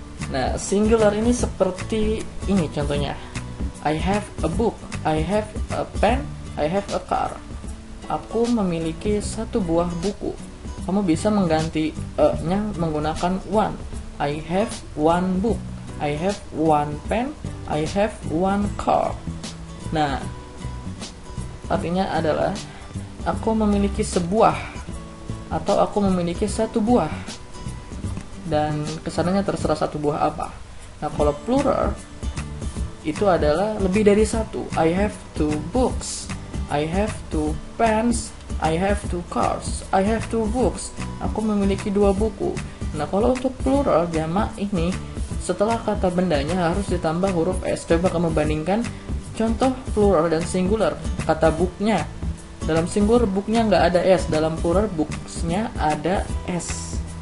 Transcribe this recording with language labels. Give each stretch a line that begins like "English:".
Indonesian: Nah, singular ini seperti ini contohnya.
English: I have a book, I have a pen, I have a car.
Indonesian: Aku memiliki satu buah buku. Kamu bisa mengganti nya menggunakan one.
English: I have one book, I have one pen, I have one car.
Indonesian: Nah, artinya adalah aku memiliki sebuah atau aku memiliki satu buah. Dan kesananya terserah satu buah apa. Nah, kalau plural itu adalah lebih dari satu.
English: I have two books, I have two pens, I have two cars, I have two books.
Indonesian: Aku memiliki dua buku. Nah, kalau untuk plural jamak ini setelah kata bendanya harus ditambah huruf S. Coba kamu bandingkan contoh plural dan singular. Kata booknya, dalam singular booknya nggak ada S, dalam plural booksnya ada S.